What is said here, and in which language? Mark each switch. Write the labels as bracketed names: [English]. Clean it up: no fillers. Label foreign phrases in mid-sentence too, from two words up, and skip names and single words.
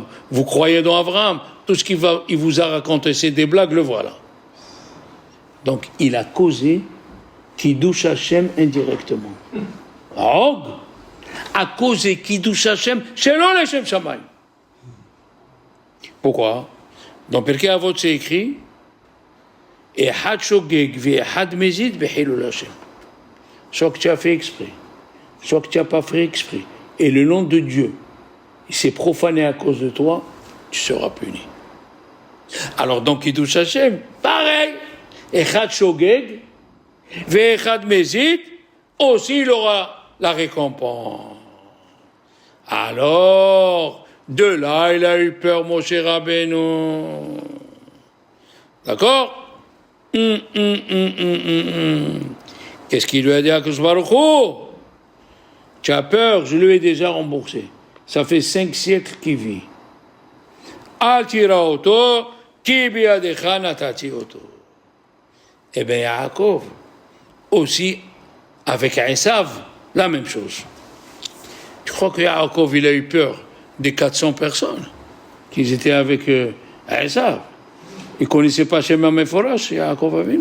[French] Vous croyez dans Abraham? Tout ce qu'il vous a raconté, c'est des blagues, le voilà. Donc, il a causé [Hebrew] קידוש השם [French] indirectement. Og a causé [Hebrew] קידוש השם [French] selon les [Hebrew] שם שמים. [French] Pourquoi? Dans Pirkei Avot, c'est écrit [Hebrew] אחד שוגג ואחד מזיד בחילול השם. [French] Soit que tu as fait exprès, soit que tu n'as pas fait exprès. Et le nom de Dieu, il s'est profané à cause de toi, tu seras puni. Alors, dans [Hebrew] קידוש השם, [French] pareil. [Hebrew] אחד שוגג, ואחד מזיד, [French] aussi il aura la récompense. Alors, de là, il a eu peur, Moshe Rabbeinu. D'accord? Qu'est-ce qu'il lui a dit à [Hebrew] הקדוש ברוך הוא? [French] Tu as peur, je lui ai déjà remboursé. Ça fait 5 siècles qu'il vit. [Hebrew] אל תירא אותו, כי בידך נתתי אותו. [French] Eh bien, Yaakov, aussi, avec Esav, la même chose. Tu crois que Yaakov, il a eu peur des 400 personnes qui étaient avec Esav? Il ne connaissait pas [Hebrew] שם המפורש, [French] Yaakov Avinu.